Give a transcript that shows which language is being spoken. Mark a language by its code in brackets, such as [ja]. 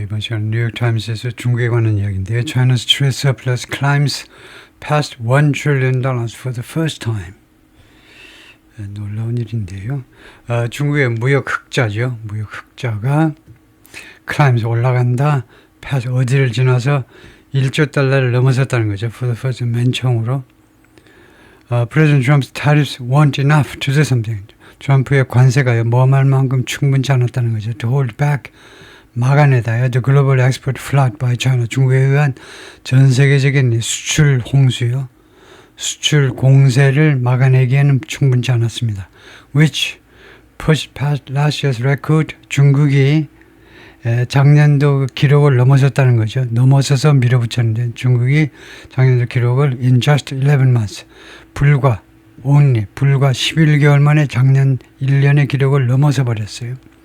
[ko] 이번 시간 뉴욕타임스에서 중국에 관한 이야기인데요. [en] China's trade surplus climbs past $1 trillion for the first time. [ko] 놀라운 일인데요. 중국의 무역 흑자죠. 무역 흑자가 climbs 올라간다. past 어디를 지나서 1조 달러를 넘어섰다는 거죠. [en] For the first time, [ko] 맨 처음으로. [en] President Trump's tariffs weren't enough to do something. [ko] 트럼프의 관세가 뭐할 만큼 충분치 않았다는 거죠. [en] To hold back. [ko] 막아내다요. [en] The global export flood by China. [ko] 중국에 의한 전 세계적인 수출 홍수요. 수출 공세를 막아내기에는 충분치 않았습니다. [en] Which pushed past last year's record. [ko] 중국이 작년도 기록을 넘어섰다는 거죠. 넘어서서 밀어붙였는데 중국이 작년도 기록을 [en] in just 11 months. [ko] 불과 11개월 만에 작년 1년의 기록을 넘어서 버렸어요.